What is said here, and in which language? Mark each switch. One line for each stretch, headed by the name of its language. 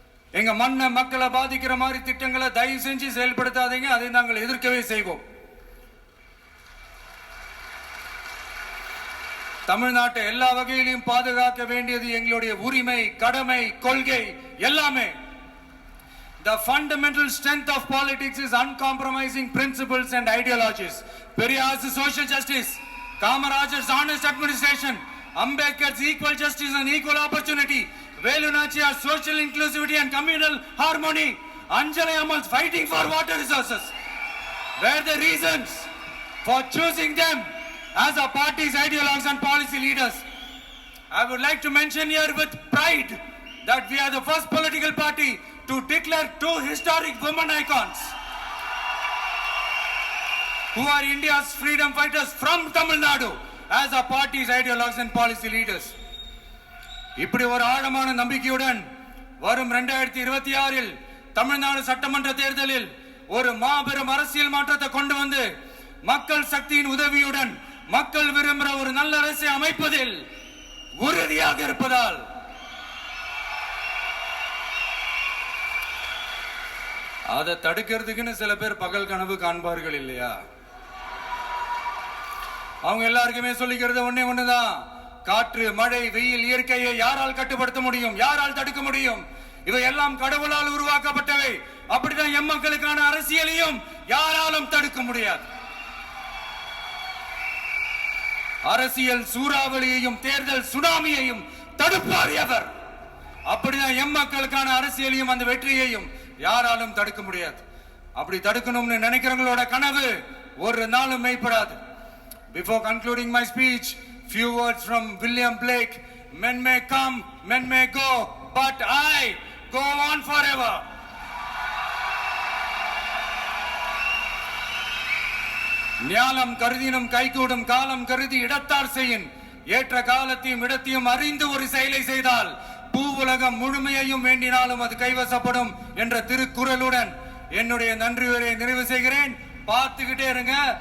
Tamil: எங்க மண்ணை, மக்களை பாதிக்கிற மாதிரி திட்டங்களை தயவு செஞ்சு செயல்படுத்தாதீங்க. அதை நாங்கள் எதிர்க்கவே செய்வோம். தமிழ்நாட்டை எல்லா வகையிலும் பாதுகாக்க வேண்டியது எங்களுடைய உரிமை, கடமை, கொள்கை எல்லாமே.
English: The fundamental strength of politics is uncompromising principles and ideologies. Periyar's social justice, Kamaraj's honest administration, Ambedkar's equal justice and equal opportunity, Velu Nachiyar's social inclusivity and communal harmony, Anjali Ammal's fighting for water resources were the reasons for choosing them as our party's ideologues and policy leaders. I would like to mention here with pride that we are the first political party to declare 2 historic women icons who are India's freedom fighters from Tamil Nadu as our party's ideologues and policy leaders.
Tamil: இப்படி ஒரு ஆழமான நம்பிக்கையுடன் வரும் 2026 தமிழ்நாடு சட்டமன்ற தேர்தலில் ஒரு மாபெரும் அரசியல் மாற்றத்தை கொண்டு வந்து மக்கள் சக்தியின் உதவியுடன் மக்கள் விரும்புகிற ஒரு நல்ல அரசை அமைப்பதில் உறுதியாக இருப்பதால் அதை தடுக்கிறதுக்குன்னு சில பேர் பகல் கனவு காண்பார்கள் இல்லையா? அவங்க எல்லாருக்குமே சொல்லிக்கிறது ஒண்ணுதான். காற்று, மழை, வெயில், இயற்கையை யாரால் கட்டுப்படுத்த முடியும்? யாரால் தடுக்க முடியும்? இவை எல்லாம் கடவுளால் உருவாக்கப்பட்டவை. அப்படிதான் எம்மக்களுக்கான அரசியலையும் யாராலும் தடுக்க முடியாது. அரசியல் சூறாவளியையும் தேர்தல் சுனாமியையும் தடுப்பார் எவர். அப்படிதான் எம்மக்களுக்கான அரசியலையும் அந்த வெற்றியையும் யாராலும் தடுக்க முடியாது. அப்படி தடுக்கணும்னு நினைக்கிறவங்களோட கனவு ஒரு நாளும் மெய்ப்படாது.
English: Before concluding my speech, few words from William Blake. Men may come, men may go, but I go on forever.
Tamil: ஞானம் கருதினும் கைகூடும், காலம் கருதி இடத்தார் செய்யின். ஏற்ற காலத்தையும் இடத்தையும் அறிந்து ஒரு செயலை செய்தால் பூவுலகம் முழுமையையும் வேண்டினாலும் அது கைவசப்படும் என்ற திருக்குறளுடன் என்னுடைய நன்றி உரையை நிறைவு செய்கிறேன். பார்த்துக்கிட்டே இருங்க.